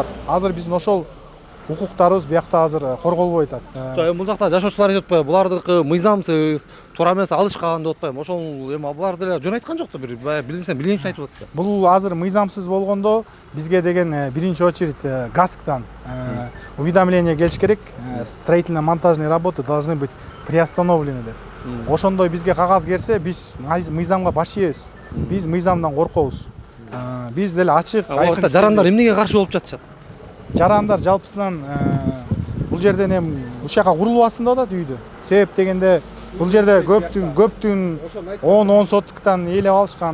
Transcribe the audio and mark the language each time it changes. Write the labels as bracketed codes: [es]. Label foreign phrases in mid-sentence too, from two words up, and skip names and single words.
[ky] Азыр биздин ошол укуктарыбыз биякта азыр корголбой атат. Бул жакта жашоочулар айтып атпайбы? Булардыкы мыйзамсыз, туура эмес алышкан деп атпайбы? Ошол эми булар деле жөн айткан жок да, бир билинсем билген үчүн айтып атты. Бул азыр мыйзамсыз болгондо бизге деген биринчи очередь ГАСКтан уведомление келиш керек. [ru] Строительно-монтажные работы должны быть приостановлены деп. [ky] Ошондой бизге кагаз келсе, биз мыйзамга баш ийебиз. Биз мыйзамдан коркобуз. Биз деле ачык, айкын. Жарандар эмнеге каршы болуп жатышат? Жарандар жалпысынан бул жерден эми ушул жака курулуп атсында да үйдө. Себеп дегенде бул жерде көптүн 10 соттуктан ээлеп алышкан.